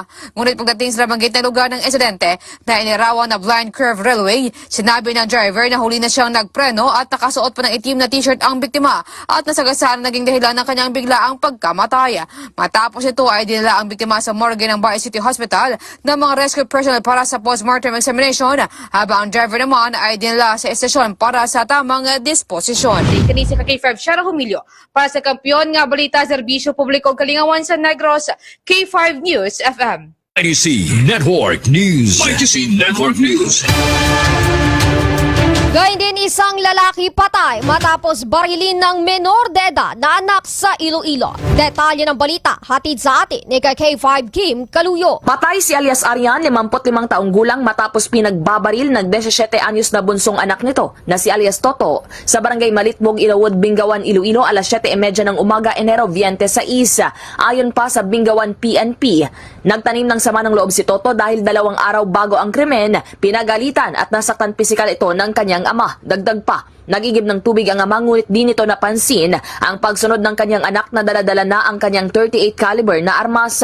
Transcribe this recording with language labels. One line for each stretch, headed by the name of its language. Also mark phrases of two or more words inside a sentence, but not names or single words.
Filipino: Ngunit pagdating sa nabanggit na lugar ng insidente na inirawan na
English: blind curve railway,
Filipino: sinabi ng driver na huli na siyang nagpreno at nakasuot pa ng itim na t-shirt ang biktima at nasagasaan naging dahilan ng kanyang biglaang pagkamatay. Matapos ito ay dinala ang biktima sa morgue ng Baez City Hospital ng mga
English: rescue personnel
Filipino: para sa
English: postmortem examination,
Filipino: habang ang driver naman ay dinala sa estasyon para sa tamang disposisyon.
Hiligaynon: Kanisa ka K5 Shara Humilio para sa Kampiyon nga Balita, Serbisyo Publiko Kalingawan sa Negros, K5 News FM. YTC Network News. YTC Network News.
Filipino: Gayun din isang lalaki patay matapos barilin ng menor de edad na anak sa Iloilo. Detalye ng balita, hatid sa atin ni K5 Kim Kaluyo. Patay si alias Arian, 55 taong gulang, matapos pinagbabaril ng 17 anyos na bunsong anak nito na si alias Toto sa Barangay Malitbog, Ilawod, Bingawan, Iloilo, alas 7:30 ng umaga, Enero 26. Ayon pa sa Bingawan PNP, nagtanim ng sama ng loob si Toto dahil 2 araw bago ang krimen, pinagalitan at nasaktan pisikal ito ng kanyang ama. Dagdag pa, nagigib ng tubig ang ama, ngunit di nito napansin ang pagsunod ng kanyang anak na daladala na ang kanyang 38 caliber na armas.